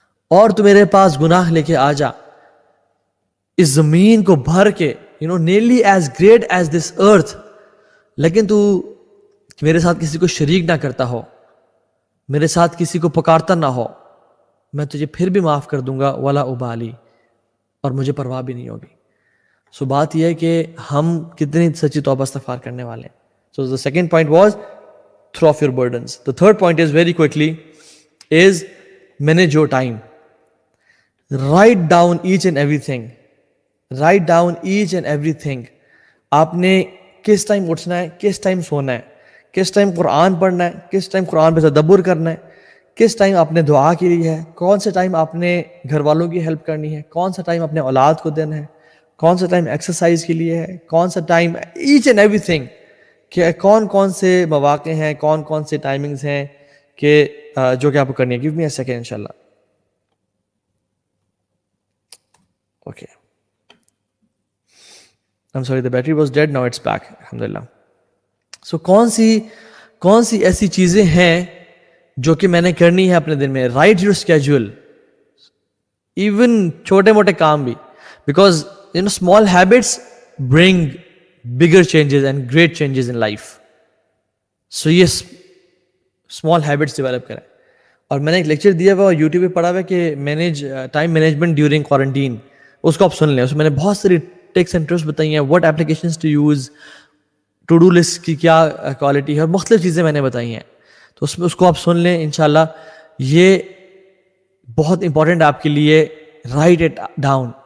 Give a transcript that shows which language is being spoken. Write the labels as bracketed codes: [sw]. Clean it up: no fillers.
[ur] اور تو میرے پاس گناہ لے کے آ جا، اس زمین کو بھر کے، [en] nearly as great as this earth، [ur] لیکن تو میرے ساتھ کسی کو شریک نہ کرتا ہو، میرے ساتھ کسی کو پکارتا نہ ہو، میں تجھے پھر بھی معاف کر دوں گا، [ar] ولا ابالی، [ur] اور مجھے پرواہ بھی نہیں ہوگی. سو بات یہ ہے کہ ہم کتنی سچی توبہ استغفار کرنے والے ہیں. [en] So the second point was throw off your burdens. The third point is very quickly is manage your time. Write down each and everything. Write down each and everything. [ur] آپ نے کس ٹائم اٹھنا ہے، کس ٹائم سونا ہے، کس ٹائم قرآن پڑھنا ہے، کس ٹائم قرآن پہ تدبر کرنا ہے، کس ٹائم آپ نے دعا کے لیے ہے، کون سے ٹائم آپ نے گھر والوں کی ہیلپ کرنی ہے، کون سا ٹائم اپنے اولاد کو دینا ہے، کون سا ٹائم ایکسرسائز کے لیے ہے، کون سا time, [en] each and everything, [ur] کہ کون کون سے مواقع ہیں، کون کون سے ٹائمنگز ہیں کہ جو کہ آپ کو کرنی ہے. [en] give me a second [ur] انشاءاللہ. [en] Okay, I'm sorry, the battery was dead, now it's back, alhamdulillah. [ur] So کون سی ایسی چیزیں ہیں جو کہ میں نے کرنی ہے اپنے دن میں. [en] Write your schedule, even [ur] چھوٹے موٹے کام بھی, [en] because small habits bring bigger changes and great changes in life. So یہ small habits develop کریں. [ur] اور میں نے ایک لیکچر دیا ہوا اور یوٹیوب پہ پڑھا ہوا کہ [en] time management during quarantine, [ur] اس کو آپ سن لیں. اس میں نے بہت ساری ٹیکس اینڈ ٹرکس بتائی ہیں، [en] what applications to use, [ur] to do list کی کیا کوالٹی ہے، اور مختلف چیزیں میں نے بتائی ہیں. تو اس کو آپ سن لیں انشاءاللہ. یہ بہت امپورٹنٹ آپ کے لیے. [en] Write it down.